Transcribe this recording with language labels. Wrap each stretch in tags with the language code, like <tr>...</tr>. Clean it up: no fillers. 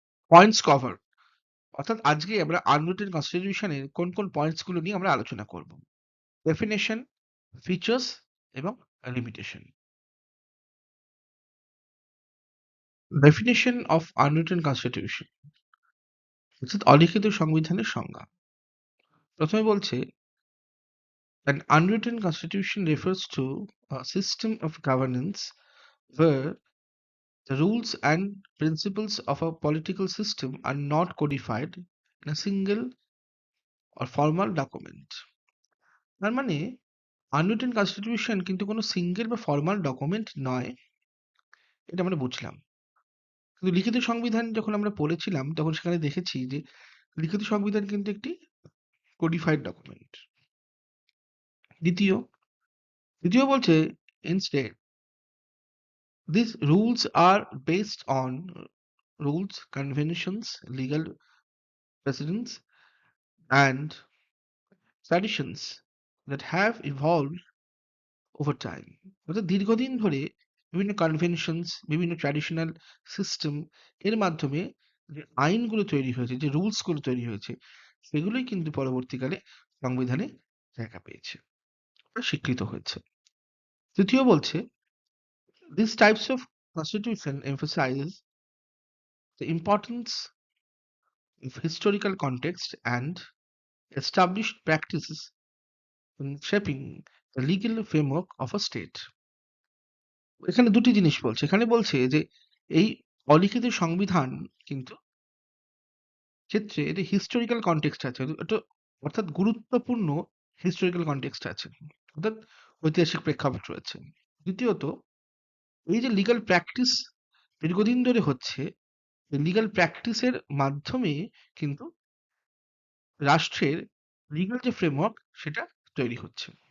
<bn>Points cover অর্থাৎ আজকে আমরা আনরিটেন কনস্টিটিউশনের কোন কোন পয়েন্টস গুলো নিয়ে আমরা আলোচনা করব। ডেফিনেশন, ফিচার্স এবং limitation. Definition of unwritten constitution অর্থাৎ অলিখিত সংবিধানের সংজ্ঞা। প্রথমে বলছে</bn> <en>an unwritten constitution refers to a system of governance where the rules and principles of a political system are not codified in a single or formal document.</en> <bn>তার মানে unwritten constitution কিন্তু কোনো সিঙ্গেল বা ফর্মাল ডকুমেন্ট নয়, এটা আমরা বুঝলাম। কিন্তু লিখিত সংবিধান যখন আমরা পড়েছিলাম তখন সেখানে দেখেছি যে লিখিত সংবিধান কিন্তু একটি কোডিফাইড ডকুমেন্ট। দ্বিতীয় দ্বিতীয় বলছে</bn> <en>instead these rules are based on rules, conventions, legal precedents, and traditions that have evolved over time.</en> <bn>অর্থাৎ দীর্ঘদিন ধরে বিভিন্ন কনভেনশনস, বিভিন্ন ট্র্যাডিশনাল সিস্টেম এর মাধ্যমে যে আইনগুলো তৈরি হয়েছে, যে রুলস গুলো তৈরি হয়েছে, সেগুলোই কিন্তু পরবর্তীকালে সংবিধানে জায়গা পেয়েছে বা স্বীকৃত হয়েছে। তৃতীয় বলছে</bn> <en>these types of constitution emphasizes the importance of historical context and established practices in shaping the legal framework of a state.</en> <bn>এখানে দুটি জিনিস বলছে। এখানে বলছে যে এই অলিখিত সংবিধান কিন্তু ক্ষেত্রে এটা হিস্টোরিক্যাল কনটেক্সট আছে। এটা অর্থাৎ গুরুত্বপূর্ণ হিস্টোরিক্যাল কনটেক্সট আছে। অর্থাৎ ঐতিহাসিক প্রেক্ষাপট রয়েছে। দ্বিতীয়ত এই যে লিগ্যাল প্র্যাকটিস দীর্ঘদিন ধরে হচ্ছে, এই লিগ্যাল প্র্যাকটিসের মাধ্যমে কিন্তু রাষ্ট্রের লিগ্যাল যে ফ্রেমওয়ার্ক সেটা তৈরি হচ্ছে।</bn>